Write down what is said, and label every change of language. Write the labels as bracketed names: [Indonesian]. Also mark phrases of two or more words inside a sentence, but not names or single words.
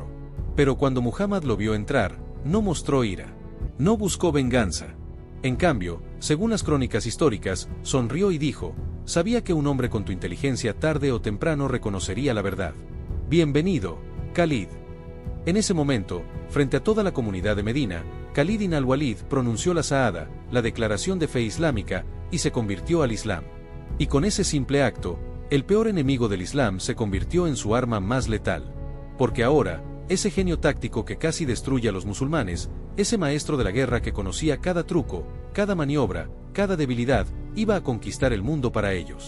[Spanish] Pero cuando Muhammad lo vio entrar, no mostró ira. No buscó venganza. En cambio, según las crónicas históricas, sonrió y dijo: sabía que un hombre con tu inteligencia tarde o temprano reconocería la verdad. Bienvenido, Khalid. En ese momento, frente a toda la comunidad de Medina, Khalid bin al-Walid pronunció la Shahada, la declaración de fe islámica, y se convirtió al Islam. Y con ese simple acto, el peor enemigo del Islam se convirtió en su arma más letal. Porque ahora, ese genio táctico que casi destruye a los musulmanes, ese maestro de la guerra que conocía cada truco, cada maniobra, cada debilidad, iba a conquistar el mundo para ellos.